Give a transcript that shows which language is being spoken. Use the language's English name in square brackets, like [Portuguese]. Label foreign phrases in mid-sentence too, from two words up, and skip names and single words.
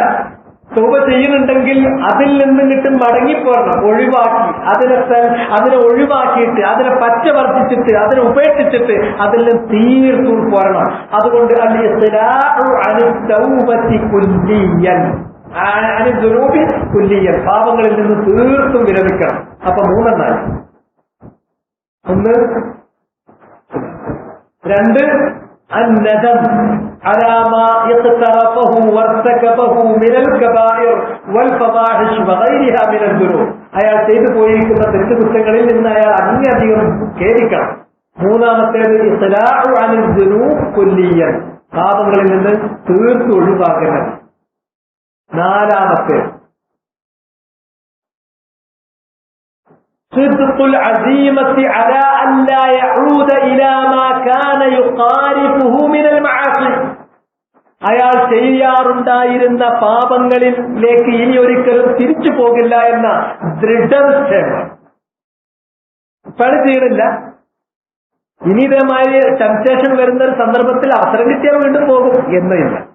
[Malayalam] തൗബ ചെയ്യുന്നുണ്ടെങ്കിൽ അതിൽ നിന്ന് കിട്ടും മടങ്ങിപ്പോരണം, ഒഴിവാക്കി അതിനെ ഒഴിവാക്കിയിട്ട്, അതിനെ പച്ച വർദ്ധിച്ചിട്ട്, അതിനെ ഉപേക്ഷിച്ചിട്ട് അതിൽ നിന്ന് തീർത്തും പോരണം. [Arabic] അതുകൊണ്ട് الإقلاع عن التوبة كليا، الذنوب كليا, [Malayalam] പാപങ്ങളിൽ നിന്ന് തീർത്തും വിരമിക്കണം. അപ്പൊ 3 ഒന്ന്. [Arabic] 2 الندم على ما اقترفه وارتكبه من الكبائر والفواحش وغيرها من الذنوب. [Malayalam] അയാൾ ചെയ്തു പോയിരിക്കുന്ന തെറ്റുകുറ്റങ്ങളിൽ നിന്ന് അയാൾ അങ്ങേയധികം ഖേദിക്കണം. 3-മത്തേത് [Arabic] إقلاع عن الذنوب كليا, [Malayalam] പാപങ്ങളിൽ നിന്ന് തീർത്ത് ഒഴിവാക്കണം. [Arabic] 4-മത്തേത് صدق العزيمة على أن لا يعود إلى ما كان يقارفه من المعاصي. [Malayalam] അയാൾ ചെയ്യാറുണ്ടായിരുന്ന പാപങ്ങളിലേക്ക് ഇനി ഒരിക്കലും തിരിച്ചു പോകില്ല എന്ന ദൃഢനിശ്ചയം. പണി ചെയ്യണില്ല, ഇനി ഇതേമാതിരി ടെംപ്റ്റേഷൻ വരുന്ന ഒരു സന്ദർഭത്തിൽ അവസരം കിട്ടിയാൽ വീണ്ടും പോകും എന്നില്ല.